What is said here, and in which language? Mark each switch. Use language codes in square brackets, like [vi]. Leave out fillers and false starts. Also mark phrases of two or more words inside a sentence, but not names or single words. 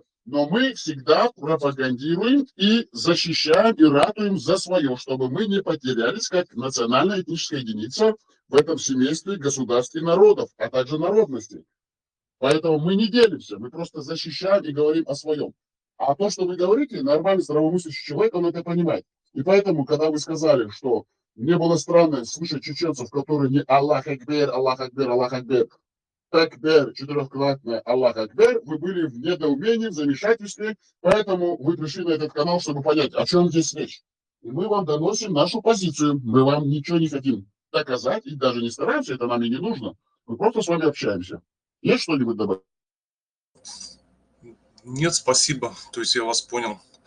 [ru] Но мы всегда пропагандируем и защищаем, и ратуем за свое, чтобы мы не потерялись как национальная этническая единица в этом семействе государств и народов, а также народностей. Поэтому мы не делимся, мы просто защищаем и говорим о своем. А то, что вы говорите, нормальный здравомыслящий человек, он это понимает. И поэтому, когда вы сказали, что мне было странно слышать чеченцев, которые не [ar] الله أكبر الله أكبر الله أكبر تكبير, [ru] четырехкратное [ar] الله أكبر, [ru] вы были в недоумении, в замешательстве, поэтому вы пришли на этот канал, чтобы понять, о чем здесь речь. И мы вам доносим нашу позицию, мы вам ничего не хотим доказать, и даже не стараемся, это нам и не нужно. Мы просто с вами общаемся. Есть что-нибудь добавить? Нет, спасибо. То есть я вас понял.